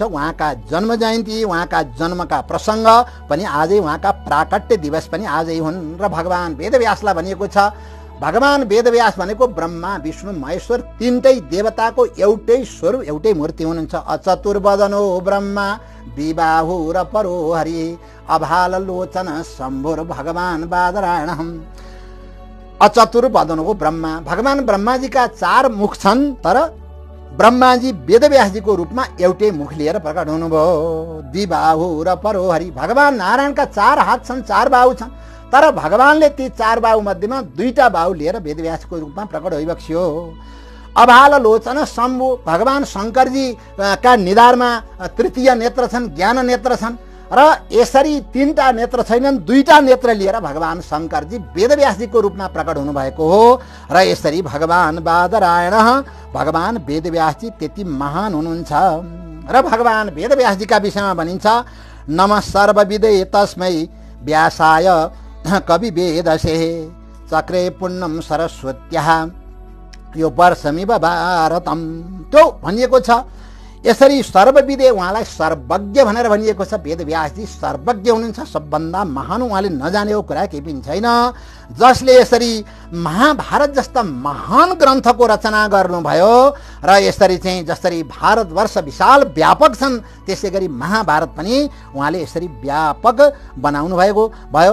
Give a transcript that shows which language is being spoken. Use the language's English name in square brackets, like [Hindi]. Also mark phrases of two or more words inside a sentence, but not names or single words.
[Nepali] उहाँका जन्म जयन्ती, उहाँका जन्मका प्रसङ्ग पनि आजै, उहाँका प्राकट्य दिवस पनि आजै हुन्। र भगवान वेदव्यासलाई भनिएको छ, भगवान वेदव्यास भनेको ब्रह्मा विष्णु महेश्वर तीनटै देवताको एउटै स्वरूप एउटै मूर्ति हुनुहुन्छ। [Sanskrit] अचतुर्वदनो ब्रह्मा विबाहु र परो हरि अभाल लोचन शम्भुर भगवान बादरायणहम्। अचतुर्वदनो ब्रह्मा, [Nepali] भगवान ब्रह्माजीका 4 मुख छन्, तर ब्रह्माजी वेदव्यासजीको रूपमा एउटै मुख लिएर प्रकट हुनुभयो। [Sanskrit] द्विबाहु र परो हरि, [Nepali] भगवान नारायणका 4 हात छन्, 4 बाहु छन्, तर भगवानले ती 4 बाहु मध्येमा 2टा बाहु लिएर वेदव्यासको रूपमा प्रकट भइबक्स्यो। [Sanskrit] अभाल लोचन शम्भु, [Nepali] भगवान शङ्करजी का निधारमा तृतीय नेत्र छन्, ज्ञान नेत्र छन्, र यसरी 3टा नेत्र छैनन्, 2टा नेत्र लिएर भगवान शङ्करजी वेदव्यासजीको रूपमा प्रकट हुनुभएको हो। र यसरी भगवान बादरायण भगवान वेदव्यासजी त्यति महान हुनुहुन्छ। र भगवान वेदव्यासजीका विषयमा भनिन्छ, [Sanskrit] नमः सर्वविदे तस्मै व्यासाय कवि वेदसे चक्रे पुण्यम सरस्वत्याः यो वर्षमिव भारतम। [Nepali] त्यो भनिएको छ। यसरी सर्वविदे, उहाँलाई सर्वज्ञ भनेर भनिएको छ। वेदव्यासजी सर्वज्ञ हुनुहुन्छ, सबभन्दा महान, उहाँले नजानेको कुरा केही पनि छैन। जसले यसरी महाभारत जस्ता महान ग्रन्थको रचना गर्नुभयो र यसरी चाहिँ जसरी भारतवर्ष विशाल व्यापक छन् त्यसै गरी महाभारत पनि उहाँले यसरी व्यापक बनाउनु भएको भयो।